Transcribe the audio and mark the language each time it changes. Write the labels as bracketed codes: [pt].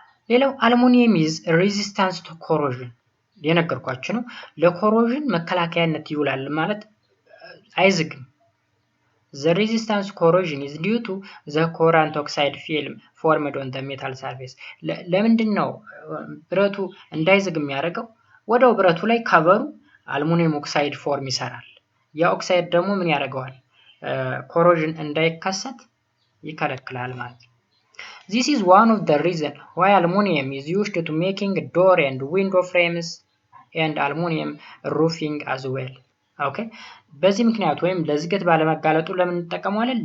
[am] ሌላው አልሙኒየም [en] is resistance to corrosion [am] የነገርኳችሁ ነው። ለኮሮዥን መከላከያነት ይውላል ማለት አይዝግም። [en] The resistance corrosion is due to the current oxide film formed on the metal surface. [am] ለምንድን ነው ብረቱ እንዳይዝግ የሚያደርገው? ወደው ብረቱ ላይ ከቨሩ አልሙኒየም ኦክሳይድ ፎርም ይሰራል። ያ ኦክሳይድ ደግሞ ምን ያደርገዋል? ኮሮዥን እንዳይከሰት ይከለክላል ማለት ነው። [en] This is one of the reasons why aluminum is used to making door and window frames and aluminum roofing as well. [am] ኦኬ በዚህ ምክንያት ወይም ለዝገት ባለመጋለጡ ለምን እንጠቀመዋለን?